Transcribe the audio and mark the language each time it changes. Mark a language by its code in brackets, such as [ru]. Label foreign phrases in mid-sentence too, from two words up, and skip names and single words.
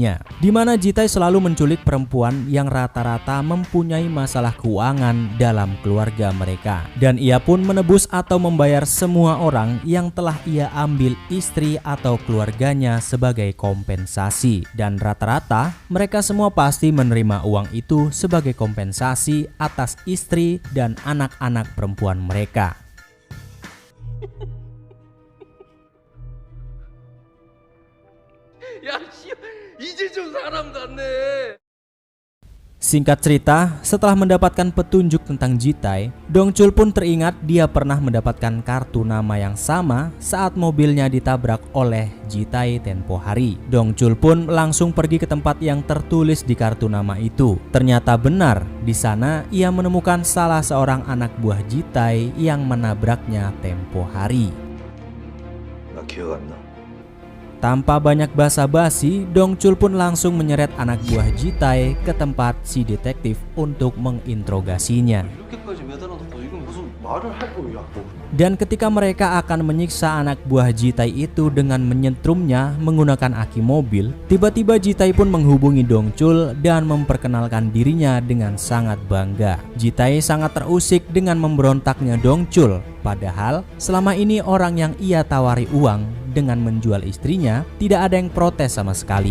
[id] lainnya, di mana Jitai selalu menculik perempuan yang rata-rata mempunyai masalah keuangan dalam keluarga mereka, dan ia pun menebus atau membayar semua orang yang telah ia ambil istri atau keluarganya sebagai kompensasi, dan rata-rata mereka semua pasti menerima uang itu sebagai kompensasi atas istri dan anak-anak perempuan mereka. [ko] 야, 씨, 이제 좀 사람 같네. [id] Singkat cerita, setelah mendapatkan petunjuk tentang Jitai, Dongchul pun teringat dia pernah mendapatkan kartu nama yang sama saat mobilnya ditabrak oleh Jitai tempo hari. Dongchul pun langsung pergi ke tempat yang tertulis di kartu nama itu. Ternyata benar, di sana ia menemukan salah seorang anak buah Jitai yang menabraknya tempo hari. [ko] 나 기억 안 나. [id] Tanpa banyak basa-basi, Dongchul pun langsung menyeret anak buah Jitai ke tempat si detektif untuk menginterogasinya. [ko] 이렇게까지 매달아놓고 이건 무슨 말을 할 거야 또. [id] Dan ketika mereka akan menyiksa anak buah Jitai itu dengan menyetrumnya menggunakan aki mobil, tiba-tiba Jitai pun menghubungi Dongchul dan memperkenalkan dirinya dengan sangat bangga. Jitai sangat terusik dengan memberontaknya Dongchul, padahal selama ini orang yang ia tawari uang dengan menjual istrinya tidak ada yang protes sama sekali.